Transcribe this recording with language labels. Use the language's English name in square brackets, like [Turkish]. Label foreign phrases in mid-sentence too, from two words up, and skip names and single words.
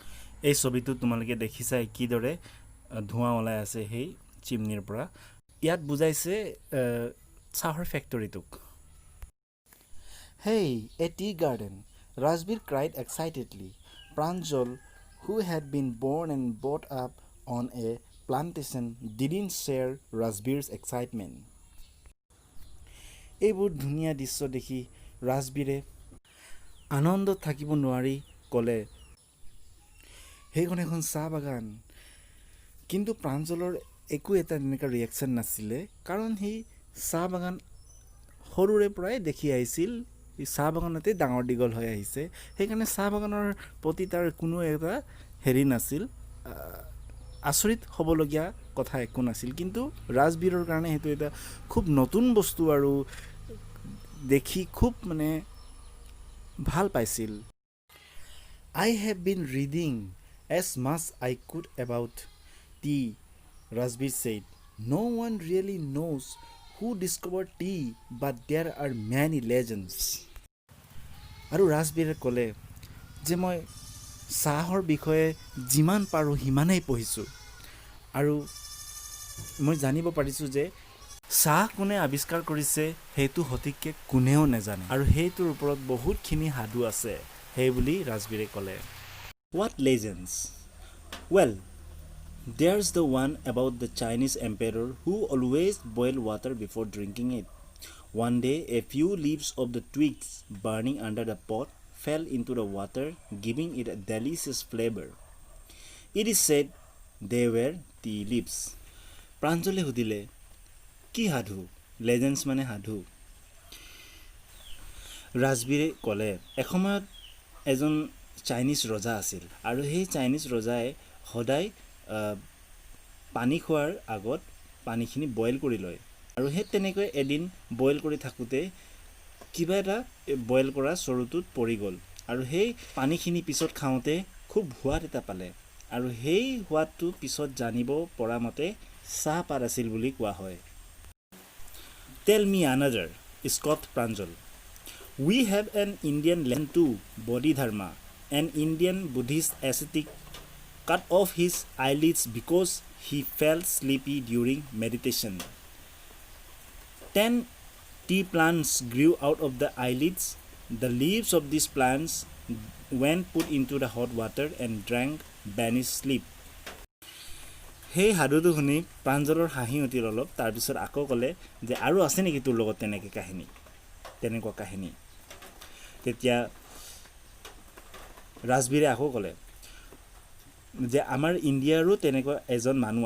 [Assamese] এই ছবিটো তোমালোকে দেখিছাই কিদৰে ধোঁৱা ওলাই আছে সেই চিমনিৰ পৰা ইয়াত বুজাইছে চাহৰ ফেক্টৰীটোক [English] Hey, a tea garden, Razbir cried excitedly. Pranjal, who had been born and brought up on a plantation, didn't share Razbir's excitement. [Assamese] এইবোৰ ধুনীয়া দৃশ্য দেখি ৰাজবীৰে আনন্দত থাকিব নোৱাৰি ক'লে সেইখন এখন চাহ বাগান কিন্তু প্ৰাঞ্জলৰ একো এটা তেনেকুৱা ৰিয়েকশ্যন নাছিলে কাৰণ সি চাহ বাগান সৰুৰে পৰাই দেখি আহিছিল চাহ বাগানতে ডাঙৰ দীঘল হৈ আহিছে সেইকাৰণে চাহ বাগানৰ প্ৰতি তাৰ কোনো এটা হেৰি নাছিল আচৰিত হ'বলগীয়া কথা একো নাছিল কিন্তু ৰাজবীৰৰ কাৰণে সেইটো এটা খুব নতুন বস্তু আৰু দেখি খুব মানে ভাল পাইছিল [English] I have been reading as much I could about tea, Razbir said. No one really knows who discovered tea, but there are many legends. [Assamese] আৰু ৰাজবীৰে ক'লে যে মই চাহৰ বিষয়ে যিমান পাৰোঁ সিমানেই পঢ়িছোঁ আৰু মই জানিব পাৰিছোঁ যে চাহ কোনে আৱিষ্কাৰ কৰিছে সেইটো সঠিককৈ কোনেও নাজানে আৰু সেইটোৰ ওপৰত বহুতখিনি সাধু আছে সেই বুলি ৰাজবীৰে ক'লে [English] What legends? Well, there's the one about the Chinese emperor who always boiled water before drinking it. One day, a few leaves of the twigs burning under the pot fell into the water, giving it a delicious flavor. It is said they were tea leaves. [Assamese] প্ৰাঞ্জলে সুধিলে, কি সাধু লেজেণ্ডছ মানে সাধু ৰাজবীৰে ক'লে এসময়ত এজন চাইনিজ ৰজা আছিল আৰু সেই চাইনিজ ৰজাই সদায় পানী খোৱাৰ আগত পানীখিনি বইল কৰি লয় আৰু সেই তেনেকৈ এদিন বইল কৰি থাকোঁতে কিবা এটা বইল কৰা চৰুটোত পৰি গ'ল আৰু সেই পানীখিনি পিছত খাওঁতে খুব সোৱাদ এটা পালে আৰু সেই সোৱাদটো পিছত জানিব পৰা মতে চাহপাত আছিল বুলি কোৱা হয় [English] Tell me another, scoffed Pranjal. We have an Indian legend too, Bodhidharma, an Indian Buddhist ascetic cut off his eyelids because he felt sleepy during meditation. 10 tea plants grew out of the eyelids. The leaves of these plants, when put into the hot water and drank, banished sleep. [Assamese] সেই সাধুটো শুনি প্ৰাঞ্জলৰ হাঁহি উঠিল অলপ তাৰপিছত আকৌ ক'লে যে আৰু আছে নেকি তোৰ লগত তেনেকুৱা কাহিনী তেতিয়া ৰাজবীৰে আকৌ ক'লে যে আমাৰ ইণ্ডিয়াৰো তেনেকুৱা এজন মানুহ